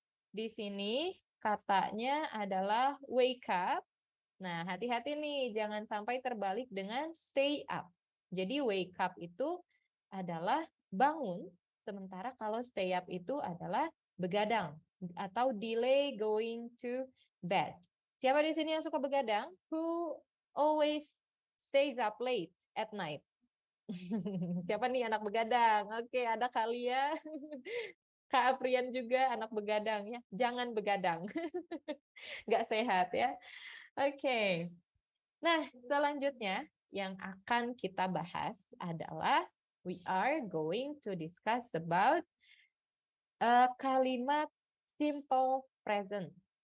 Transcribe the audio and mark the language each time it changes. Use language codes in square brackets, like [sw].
[id] Di sini katanya adalah wake up. Nah, hati-hati nih, jangan sampai terbalik dengan stay up. Jadi wake up itu adalah bangun, sementara kalau stay up itu adalah begadang atau [en] delay going to bed. [id] Siapa di sini yang suka begadang? [en] Who always stays up late at night? [id] Siapa nih anak begadang? Oke, ada Kalia. Kak Aprian juga anak begadang ya. Jangan begadang. Nggak sehat ya. Oke. Nah, selanjutnya yang akan kita bahas adalah [en] we are going to discuss about [id] kalimat simple present.